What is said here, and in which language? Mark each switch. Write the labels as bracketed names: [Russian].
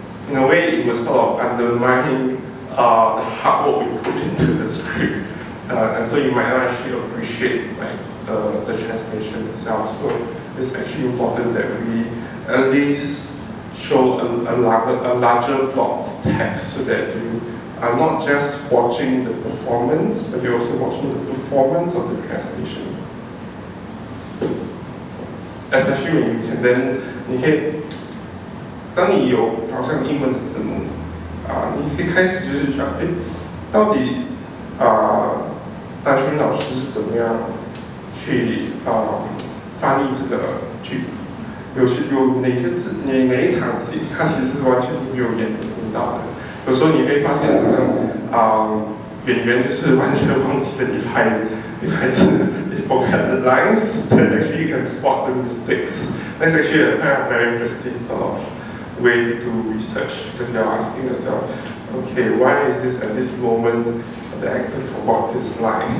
[English] In a way, it was sort of undermining the hard work we put into the script, and so you might not actually appreciate like the translation itself. So it's actually important that we at least show a larger block of text so that you are not just watching the performance, but you're also watching the performance of the translation. Especially when you can then, [Chinese] 你可以，当你有好像英文的字幕，你可以开始就是讲，到底丹轩老师是怎么样去翻译这个剧？有哪些字，哪一场戏，它其实是完全是没有演到的。有时候你会发现，好像演员就是完全忘记了你拍字 [English] they forget the lines, that actually you can spot the mistakes. That's actually a kind of very interesting sort of way to do research, because you're asking yourself, okay, why is this at this moment the actor forgot this line?